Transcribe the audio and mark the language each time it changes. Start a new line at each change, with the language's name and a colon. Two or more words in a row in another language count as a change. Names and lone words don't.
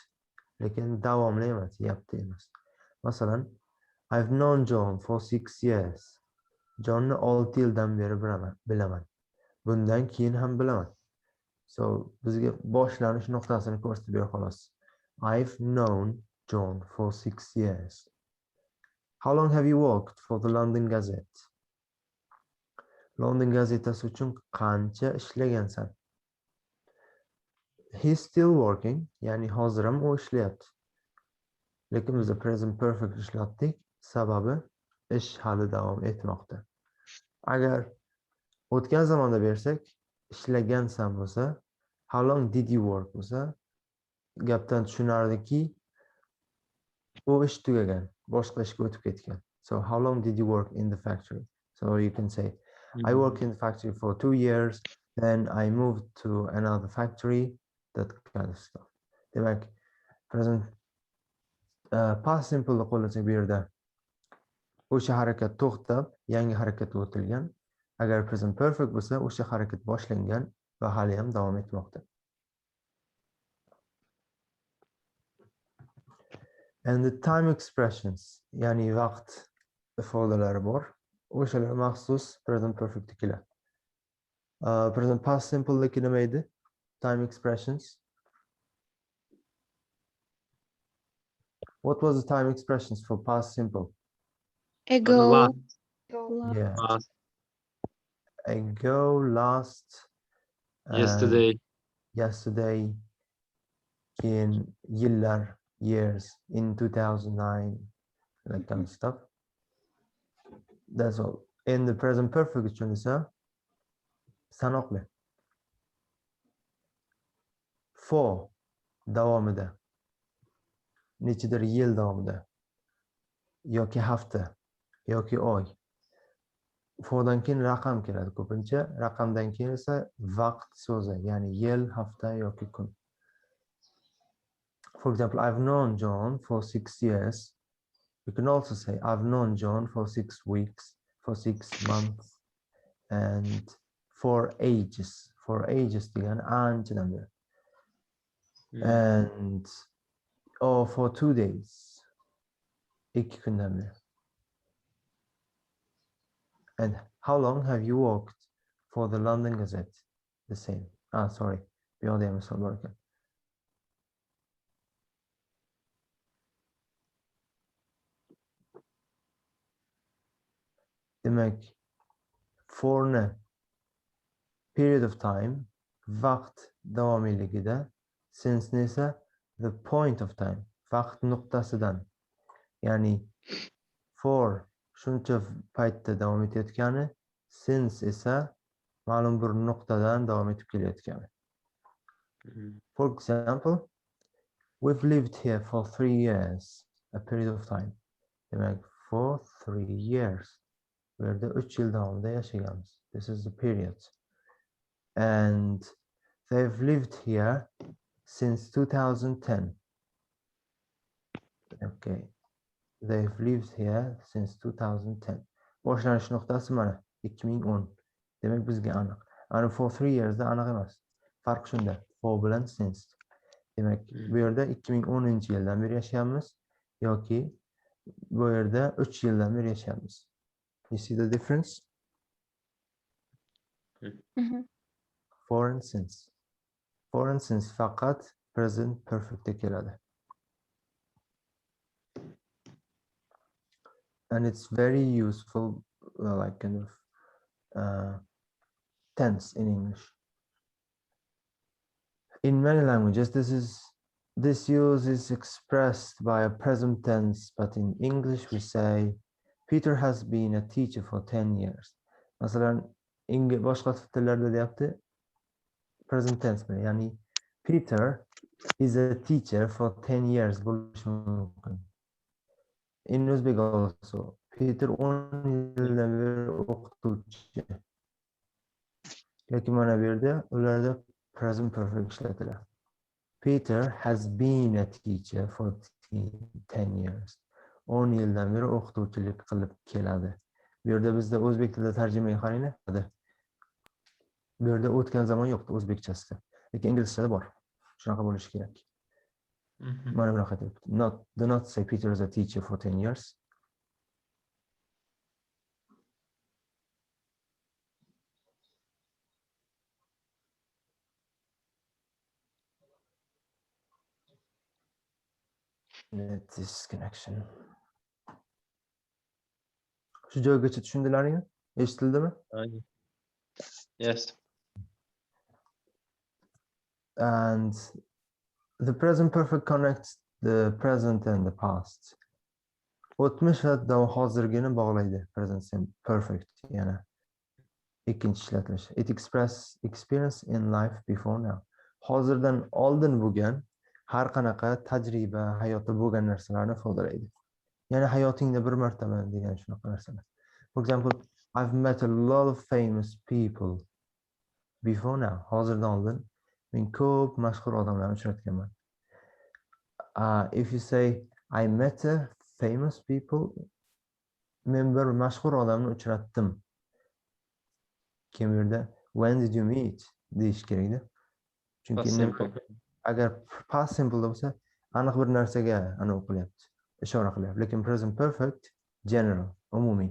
Uzbek: Lekin davomli emas, yapti emas. Masalan,
English: I've known John for 6 years.
Uzbek: Johnni 6 yildan beri bilaman. Bundan keyin ham bilaman. So, bizga boshlanish nuqtasini ko'rsatib bera xolos.
English: I've known John for 6 years. How long have you worked for the London Gazette?
Uzbek: London gazetasi uchun qancha ishlagansan?
English: He's still working,
Uzbek: ya'ni hozir ham u ishlayapti. Lekin biz
English: present perfect
Uzbek: ishlatdik, sababi ish hali davom etmoqda. Agar o'tgan zamonda bersak, ishlagansan bo'lsa,
English: how long did you work
Uzbek: bo'lsa, gapdan tushunardiki, u ish tugagan, boshqa ishga o'tib ketgan.
English: So how long did you work in the factory? So you can say, I worked in the factory for 2 years, then I moved to another factory, that kind of stuff.
Uzbek: Demak,
English: present past simple
Uzbek: qo'llasak bu yerda o'sha harakat to'xtab, yangi harakatga o'tilgan. Agar
English: present perfect
Uzbek: bo'lsa, o'sha harakat boshlangan va hali ham davom etmoqda.
English: And the time expressions,
Uzbek: ya'ni vaqt ifodalari bor. O'shalar maxsus
English: present perfect
Uzbek: keladi.
English: Present past simple
Uzbek: deki nima edi?
English: Time expressions. What was the time expressions for past simple? Ago, Yeah. Last. Ago, last, Yesterday. yesterday, in yillar, years, in 2009, that kind of stuff. That's all. In the present perfect
Uzbek: uchun esa sanoqli. For davomida, nechidir yil davomida, yoki hafta, yoki oy. Fordan keyin raqam keladi ko'pincha, raqamdan keyin esa vaqt so'zi, ya'ni yil, hafta yoki kun.
English: For example, I've known John for 6 years. You can also say I've known John for 6 weeks, for 6 months, and for ages. For ages
Uzbek: degan anchadan beri.
English: And or for 2 days.
Uzbek: 2 kundan beri.
English: And how long have you worked for the London Gazette? The same. Sorry. Beyond the Amazon worker.
Uzbek: Demek, forni
English: period of time,
Uzbek: vaqt davomiyligida,
English: since esa the point of time,
Uzbek: vaqt nuqtasidan. Ya'ni for shuncha paytda davom etayotgani, since esa ma'lum bir nuqtadan davom etib kelayotgani.
English: For example, we've lived here for 3 years, a period of time.
Uzbek: Demak,
English: for 3 years.
Uzbek: Bu yerda 3 yil davomida yashaganmiz.
English: This is the period. And they've lived here since 2010. Okay. They've lived here since 2010.
Uzbek: Boshlanish nuqtasi mana 2010. Demak bizga aniq. Ana
English: for 3 years
Uzbek: da aniq emas. Farq shunda. For bilan since. Demak, bu yerda 2010-yildan beri yashayapmiz yoki bu yerda 3 yildan beri yashayapmiz.
English: You see the difference? For and since. For and since
Uzbek: faqat
English: present perfect'da
Uzbek: keladi.
English: And it's very useful, like kind of tense in English. In many languages, this use is expressed by a present tense, but in English we say, Peter has been a teacher for 10 years.
Uzbek: Masalan, boshqa tillarda deyapti,
English: present tense
Uzbek: bilan, ya'ni
English: Peter is a teacher for 10 years
Uzbek: bo'lishi mumkin.
English: In Uzbek also,
Uzbek: Peter 10 yildan beri o'qituvchi. Lekin mana bu yerda ularda
English: present perfect
Uzbek: ishlatiladi. Peter has been a teacher for 10 years. 10 yildan beri o'qituvchilik qilib keladi. Bu yerda bizda o'zbek tilida tarjimaga qaranglar. Bu yerda o'tgan zamon yo'qdi o'zbekchasida. Lekin inglizchada bor. Shunaqa bo'lishi kerak. Mana bunaqa deyapti.
English: Do not say Peter is a teacher for 10 years. Net disconnection.
Uzbek: Shu joygacha tushundilaringmi? Eshitildimi?
English: Yes. And the present perfect connects the present and the past.
Uzbek: O'tmish va hozirgini bog'laydi.
English: Present perfect
Uzbek: yana. Ikkinchi ishlatilishi.
English: It express experience in life before now.
Uzbek: Hozirdan oldin bo'lgan har qanaqa tajriba, hayotda bo'lgan narsalarni ifodalaydi. Ya'ni hayotingda bir martaba degan shunaqa narsalar.
English: For example, I've met a lot of famous people before now.
Uzbek: Hozirdan oldin men ko'p mashhur odamlarni uchratganman.
English: If you say I met a famous people,
Uzbek: men bir mashhur odamni uchratdim. Kim bu yerda
English: when did you meet
Uzbek: deyish kerakda. Chunki agar past simple bo'lsa, aniq bir narsaga aniq qilyapti, ishora qilyapti. Lekin
English: present perfect general,
Uzbek: umumiy.